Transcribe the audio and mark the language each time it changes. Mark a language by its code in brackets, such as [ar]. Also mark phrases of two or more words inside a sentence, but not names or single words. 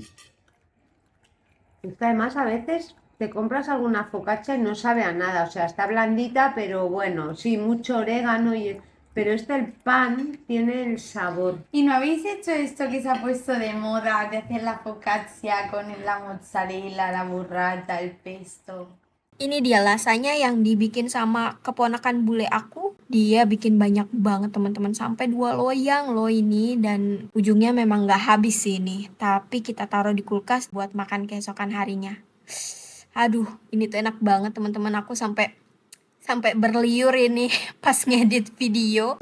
[es] Es que además a veces te compras alguna focaccia y no sabe a nada, o sea, está blandita, pero bueno, sí, mucho orégano, pero el pan tiene el sabor. ¿Y no habéis hecho esto que se ha puesto de moda, de hacer la focaccia con la mozzarella, la burrata, el pesto? [id] Ini dia lasanya yang dibikin sama keponakan bule aku. Dia bikin banyak banget teman-teman, sampai 2 loyang loh ini, dan ujungnya memang gak habis sih ini. Tapi kita taruh di kulkas buat makan keesokan harinya. Aduh, ini tuh enak banget teman-teman, aku sampai berliur ini pas ngedit video.